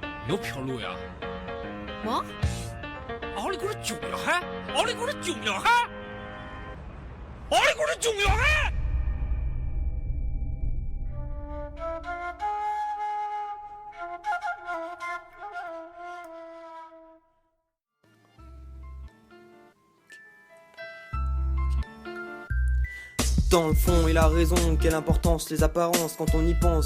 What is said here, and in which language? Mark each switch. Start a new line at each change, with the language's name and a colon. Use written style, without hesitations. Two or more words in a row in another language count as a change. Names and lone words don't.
Korean: 너 별로야. 뭐? 얼굴이 중요해? 얼굴이 중요해? 얼굴이 중요해?
French: Dans le fond, il a raison, quelle importance les apparences quand on y pense.